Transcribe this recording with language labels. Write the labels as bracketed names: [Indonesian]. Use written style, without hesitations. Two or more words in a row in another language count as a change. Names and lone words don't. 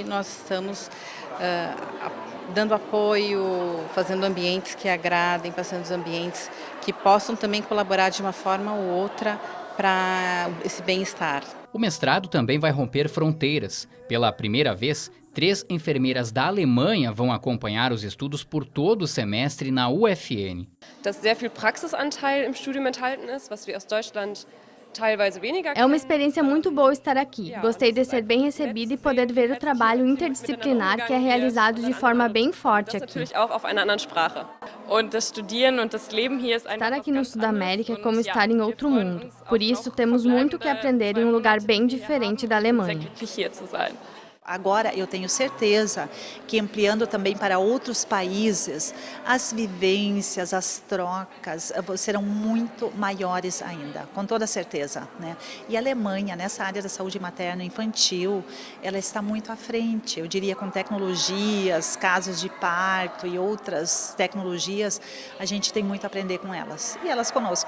[Portuguese] Nós estamos dando apoio, fazendo ambientes que agradem, fazendo ambientes que possam também colaborar de uma forma ou outra para esse bem-estar. O mestrado também vai romper fronteiras. Pela primeira vez, 3 enfermeiras da Alemanha vão acompanhar os estudos por todo o semestre na UFN. [German] Dass sehr viel Praxisanteil im Studium enthalten ist, was wir aus Deutschland teilweise weniger [Portuguese] É uma experiência muito boa estar aqui. Gostei de ser bem recebida e poder ver o trabalho interdisciplinar que é realizado de forma bem forte aqui. [German] auch auf einer anderen Sprache. Und das Studieren und das Leben hier ist [Portuguese] Estar aqui no Sudamérica é como estar em outro mundo. Por isso, temos muito que aprender em um lugar bem diferente da Alemanha. [German] hier zu sein. [Portuguese] Agora, eu tenho certeza que ampliando também para outros países, as vivências, as trocas serão muito maiores ainda, com toda certeza, né? E a Alemanha, nessa área da saúde materna e infantil, ela está muito à frente, eu diria, com tecnologias, casos de parto e outras tecnologias, a gente tem muito a aprender com elas, e elas conosco.